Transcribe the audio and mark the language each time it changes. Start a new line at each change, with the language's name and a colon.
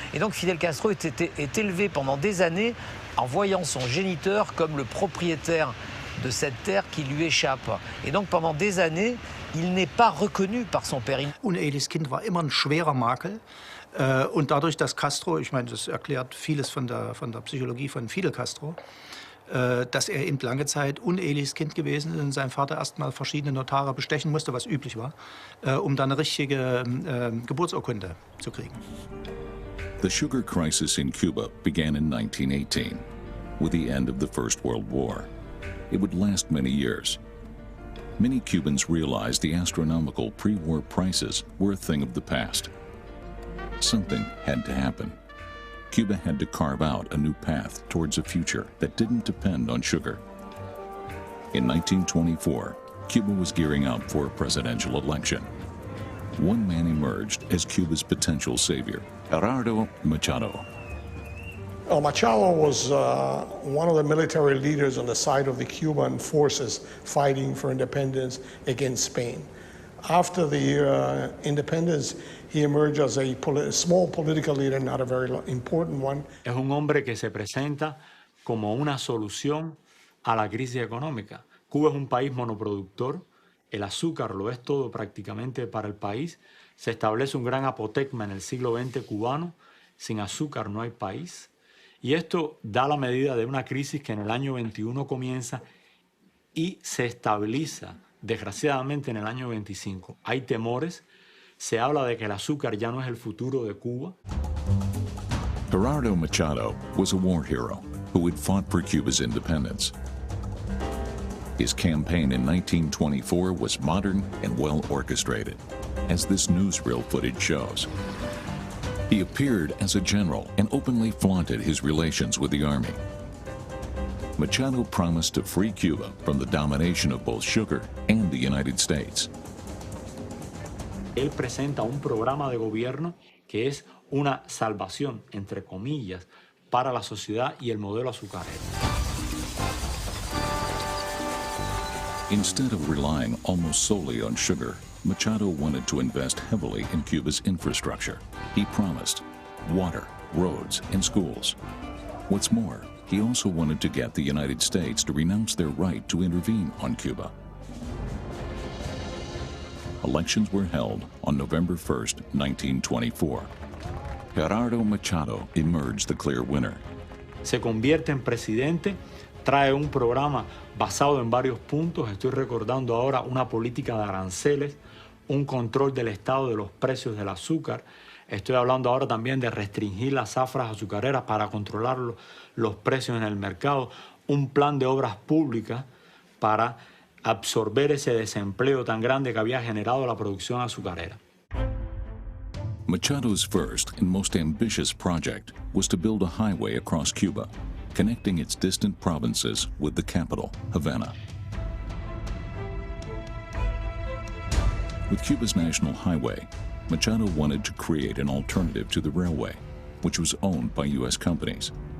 French: Et donc Fidel Castro est élevé pendant des années en voyant son géniteur comme le propriétaire de cette terre qui lui échappe. Et donc pendant des années, il n'est pas reconnu par son père.
German: Uneheliches Kind war immer ein schwerer Makel. Und dadurch, dass Castro, ich meine, das erklärt vieles von der Psychologie von Fidel Castro, dass er eben lange Zeit uneheliches Kind gewesen ist und sein Vater erst mal verschiedene Notare bestechen musste, was üblich war, um dann eine richtige Geburtsurkunde zu kriegen.
English: The sugar crisis in Cuba began in 1918, with the end of the First World War. It would last many years. Many Cubans realized the astronomical pre-war prices were a thing of the past. Something had to happen. Cuba had to carve out a new path towards a future that didn't depend on sugar. In 1924, Cuba was gearing up for a presidential election. One man emerged as Cuba's potential savior, Gerardo Machado. Machado was one of the military leaders on the side of the Cuban forces fighting for independence against Spain. After the independence, he emerged as a small political leader, not a very important one.
Spanish: Es un hombre que se presenta como una solución a la crisis económica. Cuba es un país monoproductor, el azúcar lo es todo prácticamente para el país. Se establece un gran apotecma en el siglo XX cubano, sin azúcar no hay país. Y esto da la medida de una crisis que en el año 21 comienza y se estabiliza, desgraciadamente, en el año 25. Hay temores, se habla de que el azúcar ya no es el futuro de Cuba.
English: Gerardo Machado was a war hero who had fought for Cuba's independence. His campaign in 1924 was modern and well orchestrated, as this newsreel footage shows. He appeared as a general and openly flaunted his relations with the army. Machado promised to free Cuba from the domination of both sugar and the United States.
Spanish: Él presenta un programa de gobierno que es una salvación, entre comillas, para la sociedad y el modelo azucarero.
English: Instead of relying almost solely on sugar, Machado wanted to invest heavily in Cuba's infrastructure. He promised water, roads, and schools. What's more, he also wanted to get the United States to renounce their right to intervene on Cuba. Elections were held on November 1st, 1924. Gerardo Machado emerged the clear winner.
Spanish: Se convierte en presidente, trae un programa basado en varios puntos. Estoy recordando ahora una política de aranceles, un control del Estado de los precios del azúcar. Estoy hablando ahora también de restringir las zafras azucareras para controlar los precios en el mercado, un plan de obras públicas para absorber ese desempleo tan grande que había generado la producción azucarera.
English: Machado's first and most ambitious project was to build a highway across Cuba, connecting its distant provinces with the capital, Havana. With Cuba's national highway, Machado wanted to create an alternative to the railway, which was owned by U.S. companies.